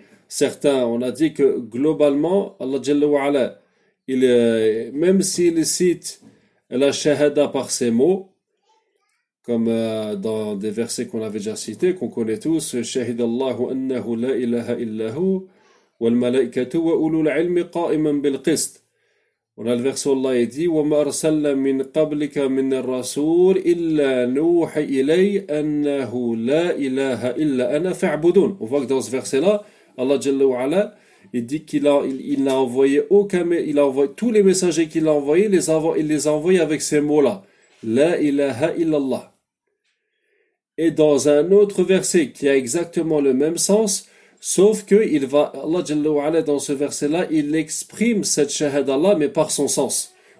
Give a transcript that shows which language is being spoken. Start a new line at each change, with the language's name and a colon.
French: Certains, on a dit que globalement, Allah Jalla wa Ala, même s'il cite la shahada par ses mots, comme dans des versets qu'on avait déjà cités, qu'on connaît tous,
Arabic: Shahid Allahu annahu la ilaha illahu, والملائكة وأولو العلم قائما بالقسط.
French: On a le verset où Allah dit:
Arabic: وما أرسلنا من قبلك من الرسول إلا نوحي إلي أنه لا إله إلا أنا فاعبدون.
French: On voit que dans ce verset-là, Allah Jalla wa Ala, il dit qu'il n'a envoyé aucun, il a envoyé tous les messagers qu'il a envoyés, il les a envoyés avec ces mots-là. La ilaha illallah. Et dans un autre verset qui a exactement le même sens, sauf que il va, Allah Jalla wa'ala, dans ce verset-là, il exprime cette shahada-là, mais par son sens.